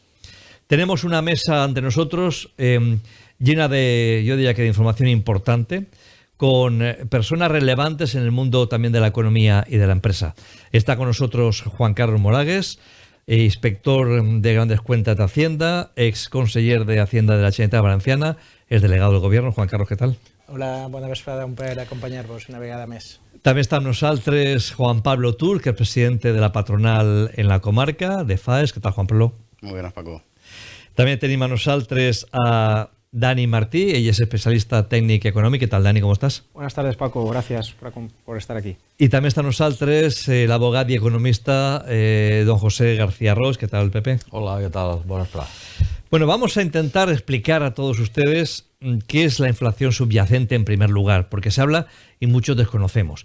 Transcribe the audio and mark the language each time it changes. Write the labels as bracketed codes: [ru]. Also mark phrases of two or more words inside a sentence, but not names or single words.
[es] Tenemos una mesa ante nosotros llena de, yo diría que de información importante, con personas relevantes en el mundo también de la economía y de la empresa. Está con nosotros Juan Carlos Moragues, inspector de grandes cuentas de Hacienda, ex conseller de Hacienda de la Generalitat Valenciana, es delegado del Gobierno. [ca] Juan Carlos, què tal? Hola, bona vesprada, un plaer acompanyar-vos una vegada més. També està amb nosaltres Juan Pablo Tur, [es] que es presidente de la patronal en la comarca [ca] de FAES. [es] ¿Qué tal, Juan Pablo? Muy buenas, Paco. [ca] També tenim a nosaltres a Dani Martí, ella es especialista tècnic i econòmic. [es] ¿Qué tal, Dani? ¿Cómo estás? Buenas tardes, Paco. Gracias por estar aquí. Y también está con nosotros el abogado y economista don José García Ros. ¿Qué tal, Pepe? Hola, ¿qué tal? Buenas tardes. Bueno, vamos a intentar explicar a todos ustedes qué es la inflación subyacente en primer lugar, porque se habla y muchos desconocemos.